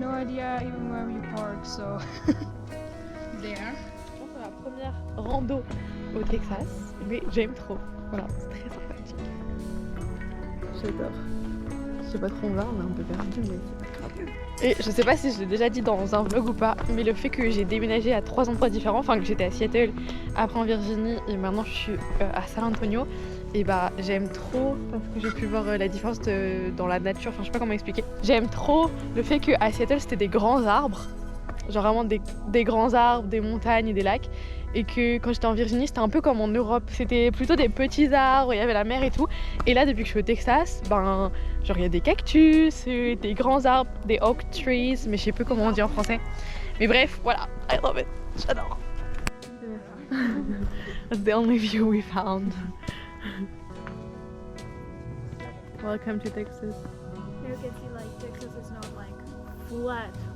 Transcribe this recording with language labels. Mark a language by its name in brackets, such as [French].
[English] Even where we park, so there. [French] Je pense que c'est la première rando au Texas, mais j'aime trop. Voilà, c'est très sympathique. J'adore. Je sais pas trop où on va, on est un peu perdu, mais c'est pas grave. Et je sais pas si je l'ai déjà dit dans un vlog ou pas, mais le fait que j'ai déménagé à 3 endroits différents, enfin que j'étais à Seattle, après en Virginie et maintenant je suis à San Antonio, et bah j'aime trop parce que j'ai pu voir la différence dans la nature, enfin je sais pas comment expliquer. J'aime trop le fait qu'à Seattle c'était des grands arbres, genre vraiment des grands arbres, des montagnes et des lacs, et que quand j'étais en Virginie c'était un peu comme en Europe, c'était plutôt des petits arbres, il y avait la mer et tout, et là depuis que je suis au Texas, ben genre il y a des cactus, des grands arbres, des oak trees, mais je sais plus comment on dit en français, mais bref voilà, [English] I love it, [French] j'adore. [English] That's the only view we found. Welcome to Texas. You can see like Texas is not like flat.